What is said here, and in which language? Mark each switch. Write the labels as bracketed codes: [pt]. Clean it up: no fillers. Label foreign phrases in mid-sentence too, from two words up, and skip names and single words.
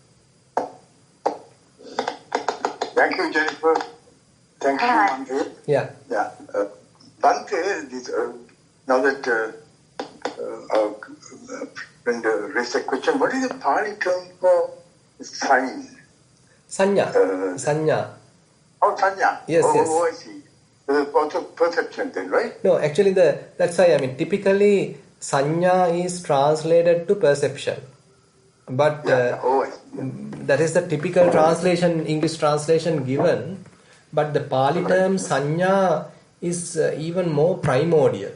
[en] Thank you, Jennifer. Thank you, Bhante. Yeah. Yeah. Bhante, now that when raised a question, what is the Pali term for sign? Sanya. Sanya. Oh, Sanya. Yes, yes. Oh, I see. Also perception then, right? No, actually that's why, typically Sanya is translated to perception. But that is the typical translation, English translation given. But the Pali term Sanya is even more primordial.